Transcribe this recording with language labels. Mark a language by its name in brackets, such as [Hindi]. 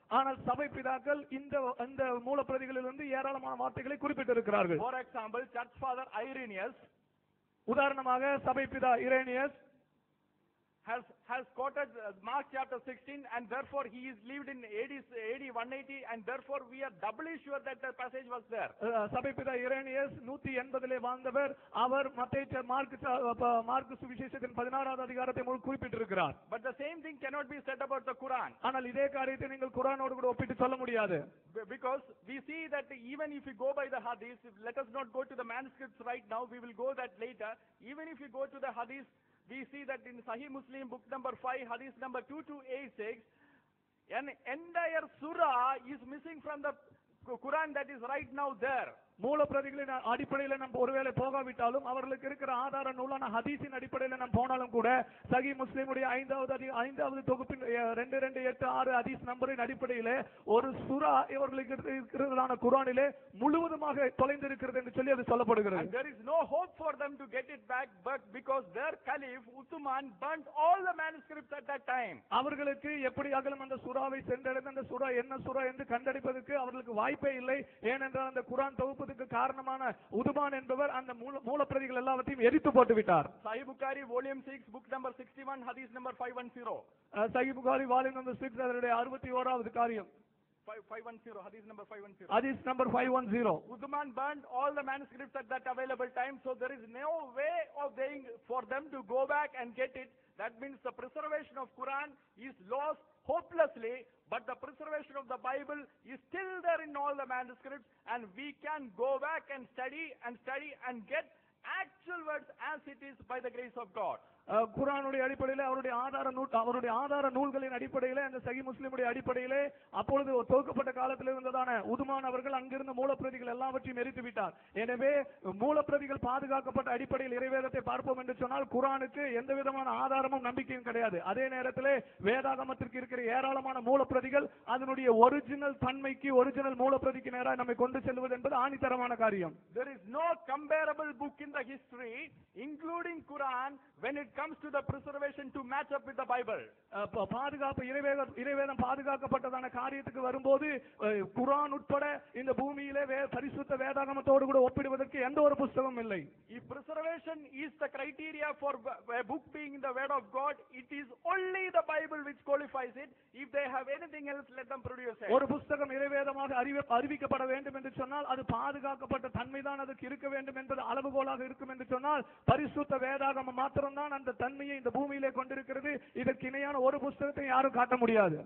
[Tamil] ஆனால் சபை பிதாக்கள் இந்த மூலப்பிரதிகளிலிருந்து ஏராளமான வார்த்தைகளை குறிப்பிட்டிருக்கிறார்கள். [English] For example, church father Irenaeus, [Tamil] உதாரணமாக சபை பிதா Irenaeus [English] has quoted Mark chapter 16, and therefore he is lived in AD 180, and therefore we are doubly sure that the passage was there. [Tamil] சபை பிதா இரேனியஸ் 180 வாழ்ந்தவர். அவர் மத்தேயு மார்க்கு சுவிசேஷத்தின் 16வது அதிகாரத்தை குறிப்பிட்டிருக்கிறார். [English] But the same thing cannot be said about the Quran. [Tamil] ஆனால் இதே காரியத்தை நீங்கள் குர்ஆனோடு கூட ஒப்பிட்டு சொல்ல முடியாது. [English] Because we see that even if we go by the hadith, let us not go to the manuscripts right now, we will go that later. Even if we go to the hadith, we see that in Sahih Muslim book number 5 hadith number 2286, an entire surah is missing from the Quran that is right now there. [Tamil] மூலப்பிரதிகளின் அடிப்படையில் நம்ம ஒருவேளை போகாவிட்டாலும் அவர்களுக்கு இருக்கிற ஆதார நூலான ஹதீஸின் அடிப்படையில் நாம் போனாலும் கூட சஹீஹ் முஸ்லிமுடைய ஐந்தாவது தொகுப்பின் 2286 ஹதீஸ் நம்பரின் அடிப்படையில் ஒரு சூரா இவர்களுக்கு இருக்கிறதான குர்ஆனிலே முழுவதுமாக தொலைந்திருக்கிறது என்று சொல்லி அது சொல்லப்படுகிறது. [English] There is no hope for them to get it back, but because their caliph Uthman burnt all the manuscripts at that time. [Tamil] அவர்களுக்கு எப்படியாகலும் அந்த சூராவை சென்றடைந்து அந்த சூரா என்ன சூரா என்று கண்டறிப்பதற்கு அவர்களுக்கு வாய்ப்பே இல்லை. ஏனென்றால் அந்த குர்ஆன் தொகுப்பதற்கு காரணமான உதுமான் என்பவர் அந்த மூலப்பிரதிகள் எல்லாவற்றையும் எரித்து போட்டு விட்டார். [English] Sahih Bukhari volume 6 book number 61 hadith number 510. [Tamil] சஹீஹ் புகாரி வால்யூம் நம்பர் 6 அதனுடைய 61வது காரியம் [English] 510 hadith number 510. [Tamil] ஹதீஸ் number 510. [English] Uthman burned all the manuscripts at that available time, so there is no way of for them to go back and get it. That means the preservation of Quran is lost hopelessly, but the preservation of the Bible is still there in all the manuscripts, and we can go back and study and get actual words as it is by the grace of God. [Tamil] குர்ஆனுடைய அடிப்படையில் அவருடைய ஆதார நூல்களின் அடிப்படையில் அந்த சஹீஹ் முஸ்லிமுடைய அடிப்படையில் அப்பொழுது தொகுக்கப்பட்ட காலத்தில் இருந்ததான உதுமான் அவர்கள் அங்கிருந்த மூலப்பிரதிகள் எல்லாவற்றையும் எரித்து விட்டார். எனவே மூலப்பிரதிகள் பாதுகாக்கப்பட்ட அடிப்படையில் இறைவேதத்தை பார்ப்போம் என்று சொன்னால் குர்ஆனுக்கு எந்த விதமான ஆதாரமும் நம்பிக்கையும் கிடையாது. அதே நேரத்தில் வேதாகமத்திற்கு இருக்கிற ஏராளமான மூலப்பிரதிகள் அதனுடைய ஒரிஜினல் தன்மைக்கு ஒரிஜினல் மூலப்பிரதிக்கு நேராக நம்மை கொண்டு செல்வது என்பது ஆணித்தரமான காரியம். [English] There is no comparable book in the history, including Quran, when it comes to the preservation to match up with the Bible. [Tamil] பாதுகாப்பு இறைவேதம் பாதுகாக்கப்பட்டதான காரியத்துக்கு வரும்போது குர்ஆன் உட்பட இந்த பூமியிலே பரிசுத்த வேதாகமத்தோடு கூட ஒப்பிடுவதற்கு எந்த ஒரு புத்தகமும் இல்லை. [English] If preservation is the criteria for a book being in the word of God, it is only the Bible which qualifies it. If they have anything else, let them produce it. [Tamil] ஒரு புத்தகம் இறைவேதமாக அறிவிக்கப்பட வேண்டும் என்று சொன்னால் அது பாதுகாக்கப்பட்ட தன்மைதான் அதுக்கு இருக்க வேண்டும் என்பது அளவுகோலாக இருக்கும் என்று சொன்னால் பரிசுத்த வேதாகமம் மாத்திரம்தான் அந்த தன்மையை இந்த பூமியிலே கொண்டிருக்கிறது. இதற்கு இணையான ஒரு புத்தகத்தை யாரும் காட்ட முடியாது.